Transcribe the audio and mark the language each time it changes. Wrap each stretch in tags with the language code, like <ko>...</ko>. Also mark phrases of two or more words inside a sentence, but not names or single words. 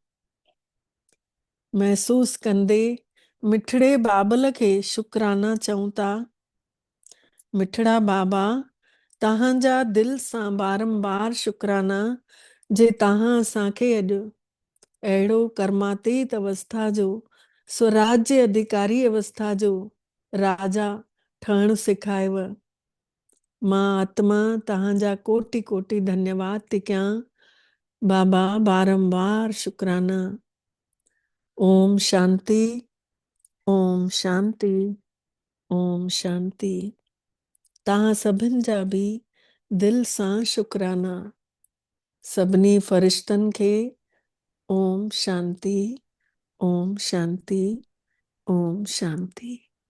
<sd>महसूस कंदे मिठड़े बाबल खे शुक्राना चऊं था। मिठड़ा बाबा तव्हांजा दिल सां बारंबार शुक्राना जे तव्हां असांखे अॼु अहिड़ो कर्मातीत अवस्था जो स्वराज्य अधिकारी अवस्था जो राजा ठहणु सेखारियव। मां आत्मा तव्हांजा कोटि कोटि धन्यवाद थी कयां। बाबा बारंबार शुक्राना।</sd> <sa>ओम शांति। ओम शांति। ओम शांति।</sa> <sd>तव्हां सभिनि जा बि दिल सां शुक्राना। सभिनी फ़रिश्तनि खे</sd> <sa>ओम शांति। ओम शांति। ओम शांति।</sa>